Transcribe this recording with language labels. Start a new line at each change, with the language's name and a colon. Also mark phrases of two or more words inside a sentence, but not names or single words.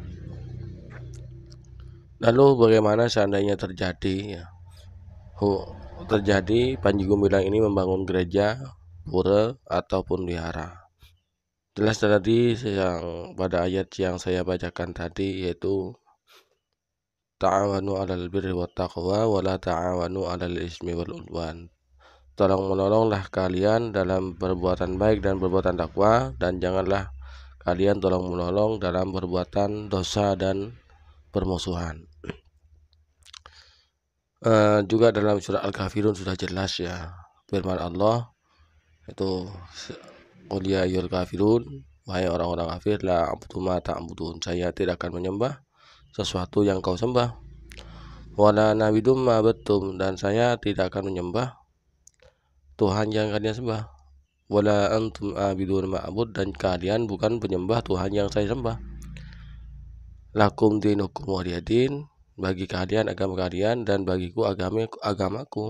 Indonesian: Lalu bagaimana seandainya terjadi Panji Gumilang ini membangun gereja, pura ataupun wihara? Jelas tadi yang pada ayat yang saya bacakan tadi, yaitu
Arabic: تعاونوا على البر والتقوى ولا تعاونوا على الإثم والعدوان.
Indonesian: Tolong menolonglah kalian dalam perbuatan baik dan perbuatan takwa, dan janganlah kalian tolong menolong dalam perbuatan dosa dan permusuhan. Juga dalam surah Al-Kafirun sudah jelas ya, firman Allah itu,
Arabic: قل يا أيها الكافرون,
Indonesian: wahai orang-orang kafir,
Arabic: لا أعبد ما تعبدون,
Indonesian: saya tidak akan menyembah sesuatu yang kau sembah.
Arabic: ولا أنا عابد ما عبدتم,
Indonesian: dan saya tidak akan menyembah Tuhan yang kalian sembah.
Arabic: ولا أنتم عابدون ما أعبد,
Indonesian: dan kalian bukan penyembah Tuhan yang saya sembah.
Arabic: لكم دينكم ولي دين,
Indonesian: bagi kalian agama kalian dan bagiku agamaku.